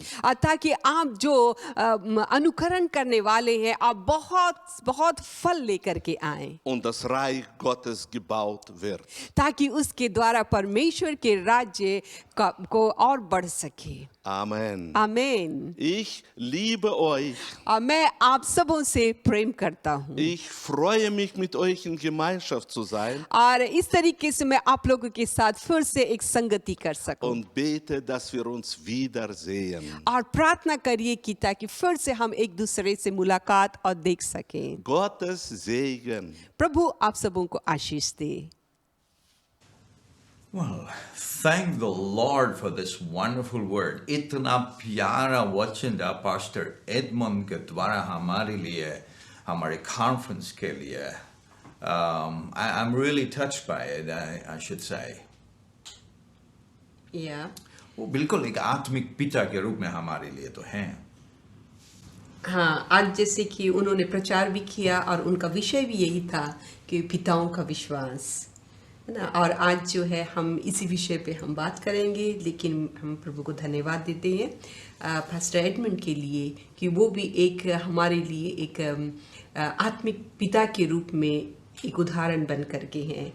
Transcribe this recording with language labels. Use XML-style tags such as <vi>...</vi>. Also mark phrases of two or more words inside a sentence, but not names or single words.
<hi>ताकि आप जो अनुकरण करने वाले हैं आप बहुत बहुत फल लेकर के आए,</hi> <de>Und das Reich Gottes gebaut wird.</de> <hi>ताकि उसके द्वारा परमेश्वर के राज्य को और बढ़ सके।</hi> <de>Amen.</de> <hi>आमीन।</hi> <de>Ich liebe euch.</de> <hi>मैं आप सबों से प्रेम करता हूँ</hi> <de>Ich freue mich, mit euch in Gemeinschaft zu sein</de> <hi>और इस तरीके से मैं आप लोगों के साथ फिर से एक संगति कर सकूं</hi> <de>und bete, dass wir uns wiedersehen.</de> <hi>और प्रार्थना करिए कि ताकि फिर से हम एक दूसरे से मुलाकात और देख सकें।</hi> <de>Gottes Segen.</de> <hi>प्रभु आप सबों को आशीष दे।</hi> <en>Well, thank the Lord for this wonderful word.</en> <hi>इतना प्यारा वचन था पास्टर एडमंड के द्वारा हमारे लिए, हमारे कॉन्फ्रेंस के लिए.</hi> <en>I'm really touched by it, I should say.</en> <hi>वो बिल्कुल एक आत्मिक पिता के रूप में हमारे लिए तो हैं. हाँ, आज जैसे कि उन्होंने प्रचार भी किया और उनका विषय भी यही था कि पिताओं का विश्वास, है ना। और आज जो है हम इसी विषय पे हम बात करेंगे, लेकिन हम प्रभु को धन्यवाद देते हैं पास्टर एडमंड के लिए कि वो भी एक हमारे लिए एक आत्मिक पिता के रूप में एक उदाहरण बन करके हैं।</hi>